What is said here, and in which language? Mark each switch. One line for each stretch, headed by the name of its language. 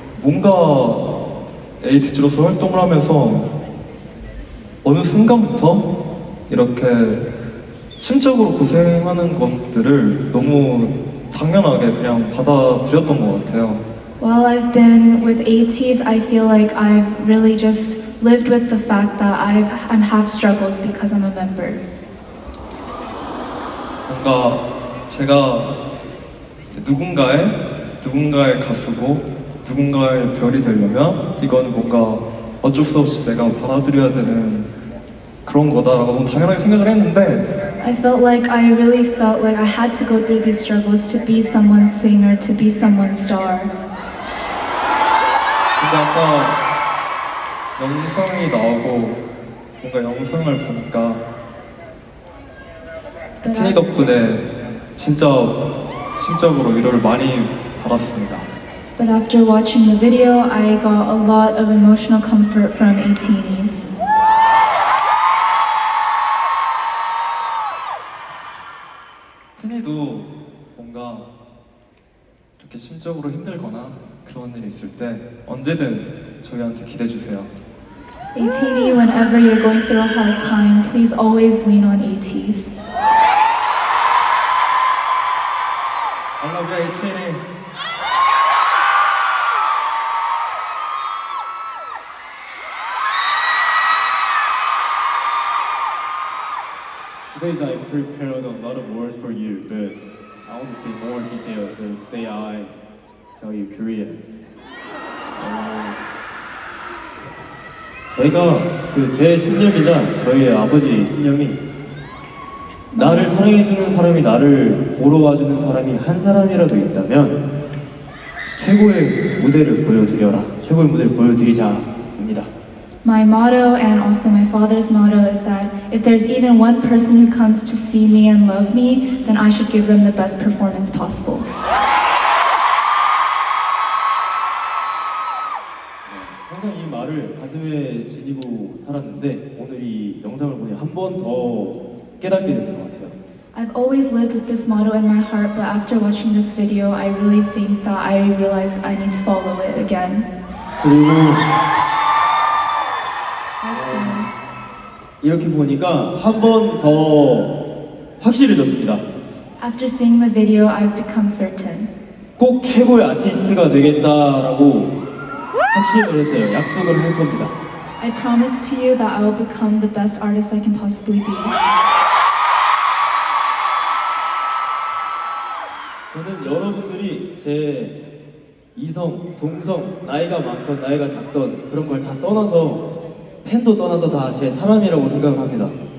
Korean: 뭔가 에이티즈로서 활동을 하면서 어느 순간부터 이렇게 심적으로 고생하는 것들을 너무 당연하게 그냥 받아들였던 것 같아요.
English: While I've been with ATEEZ, I feel like I've really just lived with the fact that I'm have struggles because I'm a member.
Korean: 뭔가 제가 누군가의 가수고 누군가의 별이 되려면 이건 뭔가 어쩔 수 없이 내가 받아들여야 되는 그런 거다라고 너무 당연하게 생각을 했는데
English: I felt like I had to go through these struggles to be someone's singer, to be someone's star.
Korean: 근데 아까 영상이 나오고 뭔가 영상을 보니까 테니 덕분에 진짜 심적으로 위로를 많이 받았습니다.
English: But after watching the video, I got a lot of emotional comfort from ATEEZ.
Korean: 테니도 뭔가 이렇게 심적으로 힘들거나 그런 일이 있을 때 언제든 저희한테 기대해 주세요.
English: ATEEZ, whenever you're going through a hard time, please always lean on ATEEZ. I love you, 에이티니. Today's I prepared a lot of words for you, but I want to say more details. So today I tell you Korean.
Korean: 저희가 제 신념이자 저희 아버지 신념이 나를 사랑해주는 사람이 나를 보러 와주는 사람이 한 사람이라도 있다면 최고의 무대를 보여드려라. 최고의 무대를 보여드리자입니다.
English: My motto and also my father's motto is that if there's even one person who comes to see me and love me, then I should give them the best performance possible.
Korean: 항상 이 말을 가슴에 지니고 살았는데 오늘 이 영상을 보니 한 번 더 깨닫게 되는 것 같아요.
English: I've always lived with this motto in my heart, but after watching this video, I really think that I realized I need to follow it again.
Korean: 그리고
English: Also,
Korean: 이렇게 보니까 한 번 더 확실해졌습니다.
English: after seeing the video, I've become certain.
Korean: 꼭 최고의 아티스트가 되겠다라고 확신을 했어요. 약속을 할 겁니다.
English: I promise to you that I will become the best artist I can possibly be.
Korean: 저는 여러분들이 제 이성, 동성, 나이가 많건 나이가 작던 그런 걸 다 떠나서 팬도 떠나서 다 제 사람이라고 생각을 합니다.